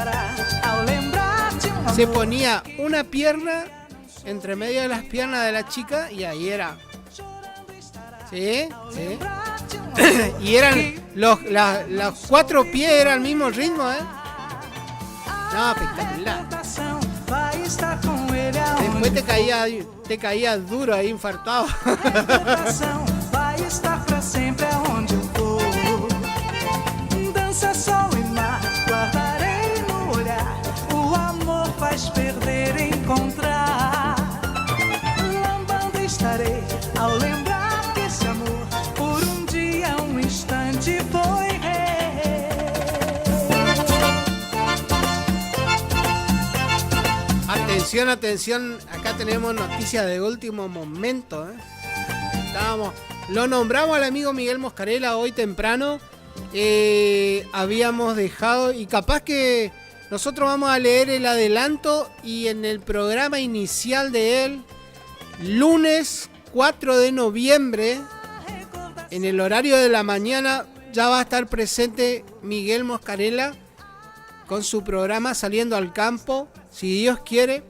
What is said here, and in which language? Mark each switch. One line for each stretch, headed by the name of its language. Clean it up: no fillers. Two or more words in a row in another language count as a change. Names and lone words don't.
Spanish: Se ponía una pierna entre medio de las piernas de la chica y ahí era. ¿Sí? ¿Sí? Y eran los 4 pies, era el mismo ritmo, ¿eh? No, espectacular.
Portuguese: Vai estar com ele
Spanish: Después
Portuguese: aonde
Spanish: te caía duro ahí, infartado.
Portuguese: coração vai estar pra sempre aonde eu for. Dança, sol e mar, guardarei no olhar. O amor faz perder e encontrar. Lambando estarei ao lembrar que esse amor por um dia, um instante foi rei.
Spanish: Atención, atención, acá tenemos noticias de último momento, ¿eh? Lo nombramos al amigo Miguel Moscarela hoy temprano. Habíamos dejado, y capaz que nosotros vamos a leer el adelanto y en el programa inicial de él, lunes 4 de noviembre, en el horario de la mañana, ya va a estar presente Miguel Moscarela con su programa Saliendo al Campo, si Dios quiere.